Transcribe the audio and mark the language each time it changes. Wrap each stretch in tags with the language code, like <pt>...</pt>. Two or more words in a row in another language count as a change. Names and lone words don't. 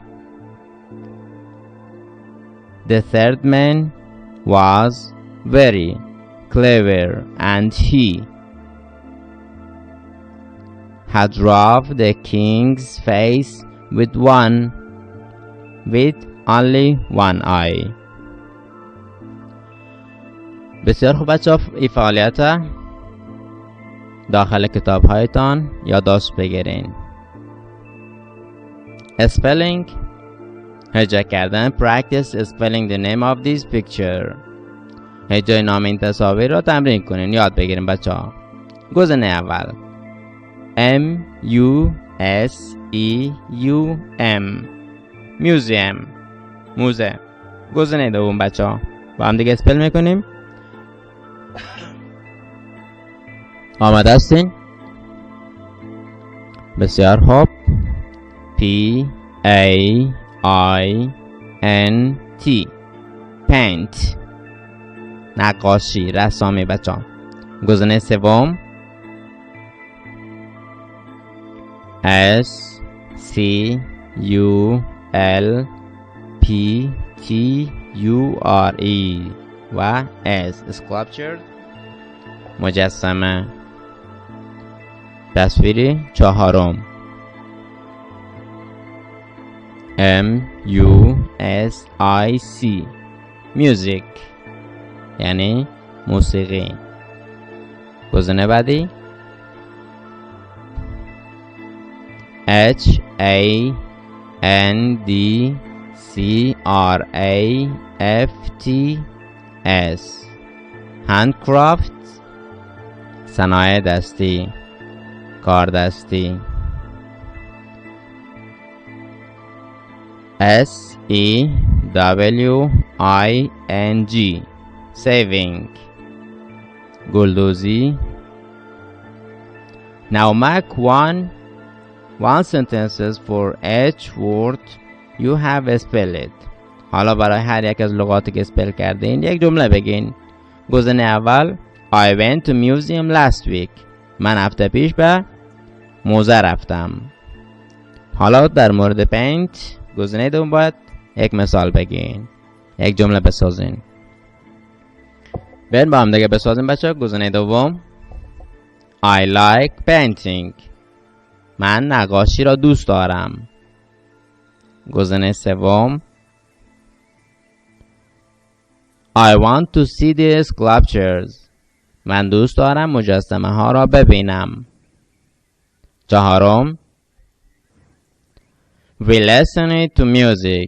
<en>The third man was very clever and he had drawn the king's face with only one eye.</en> <fa>بسیار خوب بچه ها، این فعالیت داخل کتاب هایتان یادداشت بگیرین. Spelling هجا کردن.</fa> <en>Practice spelling the name of this picture.</en> <fa>هجای نام این تصاویر را تمرین کنین، یاد بگیرین بچه ها. گزینه اول</fa> <en>M-U-S-E-U-M Museum،</en> <fa>موزه. گزینه دوم بچه ها با هم دیگه اسپل میکنیم. آماده هستین؟ بسیار خوب.</fa> <en>P-A-I-N-T Paint،</en> <fa>نقاشی، رسامی بچه ها. گزینه سوم</fa> <en>S-C-U-L-P-T-U-R-E</en> <fa>و</fa> <en>S Sculpture،</en> <fa>مجسمه. تصویری چهارم</fa> <en>M-U-S-I-C Music،</en> <fa>یعنی موسیقی. گزینه بعدی</fa> <en>H-A-N-D-C-R-A-F-T-S Handcraft،</en> <fa>صنایع دستی، کار دستی.</fa> <en>S-E-W-I-N-G Saving،</en> <fa>گلدوزی.</fa> <en>Now make one sentences for each word you have spelled.</en> <fa>حالا برای هر یک از لغاتی که اسپل کردین یک جمله بگین. گزینه اول</fa> <en>I went to museum last week.</en> <fa>من هفته پیش به موزه رفتم. حالا در مورد پینت گزینه دوم باید یک مثال بگین، یک جمله بسازین. بریم با هم دیگه بسازیم بچه ها. گزینه دوم</fa> <en>I like painting.</en> <fa>من نقاشی را دوست دارم. گزینه سوم</fa> <en>I want to see the sculptures.</en> <fa>من دوست دارم مجسمه ها را ببینم.</fa> <en>چهارم We listened to music.</en>